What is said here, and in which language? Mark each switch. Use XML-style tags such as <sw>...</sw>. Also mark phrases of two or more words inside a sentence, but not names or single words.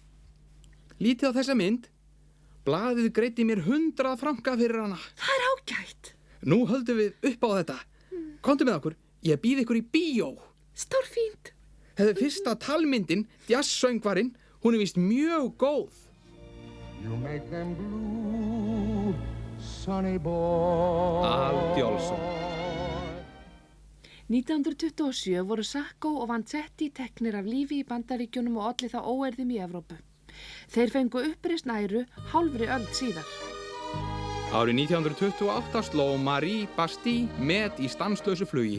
<is>Lítið á þessa mynd. Blaðið greiddi mér 100 franka fyrir hana. Það er ágætt. Nú höldum við upp á þetta. Komdu með okkur, ég býð ykkur í bíó. Stórfínt. Þetta er fyrsta talmyndin, jazzsöngvarinn, hún er víst mjög góð.</is> <en>You make them blue, sunny boy.</en> <is>Al Jolson. 1927 voru Sacco og Vanzetti teknir af lífi í Bandaríkjunum og olli þá óeirðum í Evrópu. Þeir fengu uppreisn æru hálfri öld síðar. Árið 1928 sló Marie Bastille met í stanslausu flugi.</is>